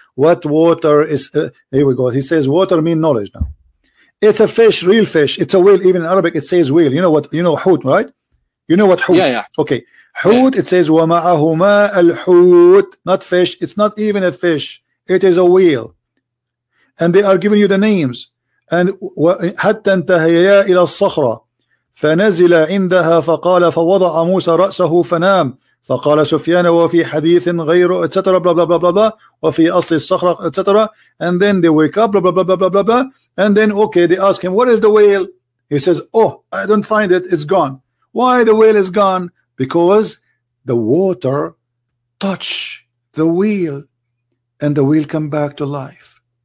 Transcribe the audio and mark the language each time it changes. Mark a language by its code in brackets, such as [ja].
[en] What water is? Here we go. He says water mean knowledge now. It's a fish, real fish. It's a whale. Even in Arabic, it says whale. You know what? You know hoot, right? You know what hoot? Yeah, yeah. Okay. Hoot. Yeah. It says [ar] وَمَعَهُمَا الْحُوت. [en] Not fish. It's not even a fish. It is a whale. And they are giving you the names. And [ar] حتى انتهيا إلى الصخرة فنزل عندها فقال فوضع موسى رأسه فنام فقال سفيان وفي حديث غير etc. [en] blah blah blah blah blah [ar] وفي أصل الصخرة [en] etc. And then they wake up blah blah blah blah blah blah blah. And then okay, they ask him, what is the whale? He says, oh, I don't find it, it's gone. Why the whale is gone? Because the water touched the whale and the whale come back to life.